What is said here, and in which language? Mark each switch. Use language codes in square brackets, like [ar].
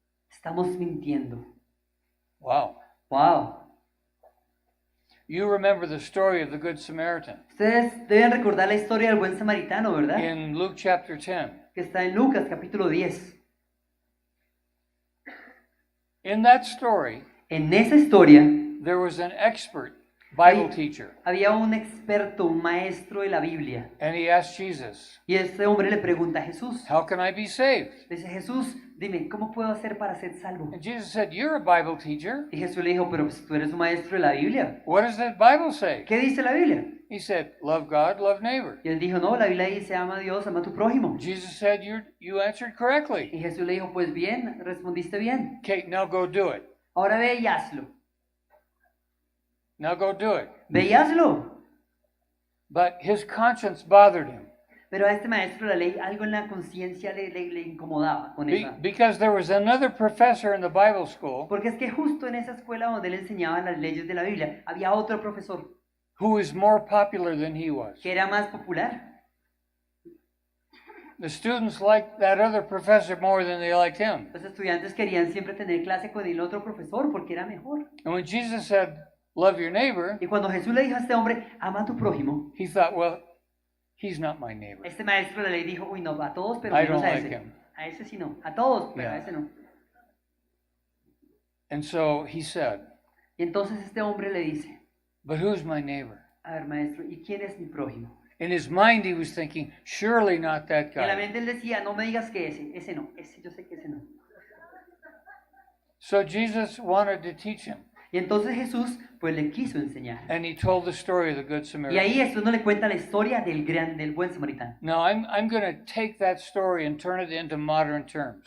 [es] estamos mintiendo. Wow. Wow. [en] You remember the story of the Good Samaritan [es] Ustedes deben recordar la historia del buen samaritano, ¿verdad? [en] in Luke chapter 10. [es] Que está en Lucas capítulo 10. [en] In that story, [es] En esa historia [en] there was an expert Bible teacher, [es] había un experto, un maestro de la Biblia. [en] and he asked Jesus, [es] Y este hombre le pregunta a Jesús. [en] how can I be saved? [es] Le dice, Jesús, dime, ¿cómo puedo hacer para ser salvo? [en] And Jesus said, you're a Bible teacher. [es] Y Jesús le dijo, pero pues, tú eres un maestro de la Biblia. [en] What does that Bible say? [es] ¿Qué dice la Biblia? [en] He said, love God, love neighbor. [es] Y él dijo, no, la Biblia dice, ama a Dios, ama a tu prójimo. [en] Jesus said, you answered correctly. [es] Y Jesús le dijo, pues bien, respondiste bien. [en] Okay, now go do it. [es] Ahora ve y hazlo. [en] Now go do it. [es] Ve y hazlo. [en] But his conscience bothered him [es] Pero a este maestro de la ley algo en la conciencia le incomodaba con esa. [en] because there was another professor in the Bible school [es] Porque es que justo en esa escuela donde él enseñaba las leyes de la Biblia, había otro profesor [en] who was more popular than he was. [es] que era más popular. [en] The students liked that other professor more than they liked him. [es] Los estudiantes querían siempre tener clase con el otro profesor porque era mejor. [en] And when Jesus said, love your neighbor, [es] Y cuando Jesús le dijo a este hombre, ama a tu prójimo, [en] he thought, well, he's not my neighbor. [es] este maestro de la ley dijo, uy, no, a todos, pero [en] I [es] menos [en] don't [es] a [en] like [es] ese. [en] him. [es] A ese sí no. A todos, pero a Yeah. ese no. [en] And so he said, [es] Y entonces este hombre le dice, [en] but who's my neighbor? [es] a ver, maestro, ¿y quién es mi prójimo? [en] In his mind, he was thinking, surely not that [es] Y en la [en] guy. [es] mente él decía, no me digas que ese no, ese yo sé que ese no. [en] So Jesus wanted to teach him. [es] Y entonces Jesús pues le quiso enseñar. [en] And he told the story of the Good [es] Y [en] Samaritan. [es] ahí Jesús nos le cuenta la historia del buen samaritano. [en] Now, I'm going to take that story and turn it into modern terms.